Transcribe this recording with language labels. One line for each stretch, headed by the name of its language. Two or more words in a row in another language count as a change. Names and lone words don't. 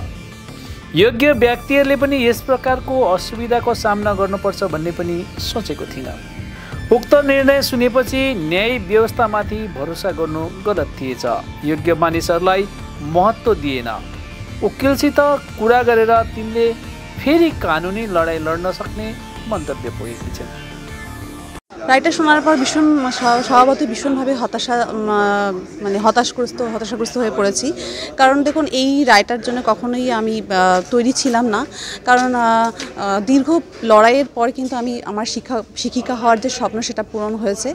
Nepali: योग्य व्यक्तिहरूले पनि यस प्रकारको असुविधाको सामना गर्नुपर्छ भन्ने पनि सोचेको थिइनँ। उक्त निर्णय सुनेपछि न्याय व्यवस्थामाथि भरोसा गर्नु गलत थिएछ। योग्य मानिसहरूलाई महत्त्व दिएन। वकिलसित कुरा गरेर तिनले फेरि कानुनी लडाइँ लड्न सक्ने मन्तव्य पोखेकी छिन्।
Bangla: রায়টা শোনার পর স্বভাবতই ভীষণভাবে হতাশাগ্রস্ত হয়ে পড়েছি। কারণ দেখুন, এই রায়টার জন্য কখনোই আমি তৈরি ছিলাম না। কারণ দীর্ঘ লড়াইয়ের পর কিন্তু আমি আমার শিক্ষিকা হওয়ার যে স্বপ্ন সেটা পূরণ হয়েছে।